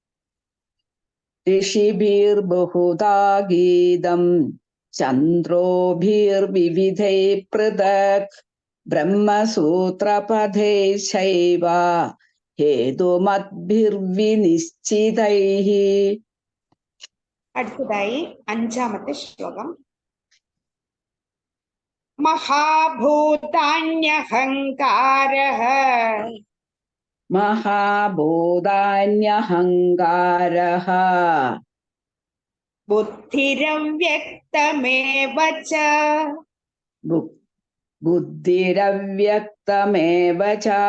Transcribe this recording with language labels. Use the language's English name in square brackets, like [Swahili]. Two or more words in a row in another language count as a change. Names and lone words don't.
[Sanskrit] ऋषिभिर्बहुधा गीतम् छन्दोभिर्विविधैः पृथक् ब्रह्मसूत्रपदैश्चैव हेतुमद्भिर्विनिश्चितैः [Malayalam] അടുത്തതായി അഞ്ചാമത്തെ ശ്ലോകം. [Sanskrit] മഹാഭൂതാന്യഹങ്കാരഃ महाभूतान्यहङ्कारः बुद्धिरव्यक्तमेव च बुद्धिरव्यक्तमेव च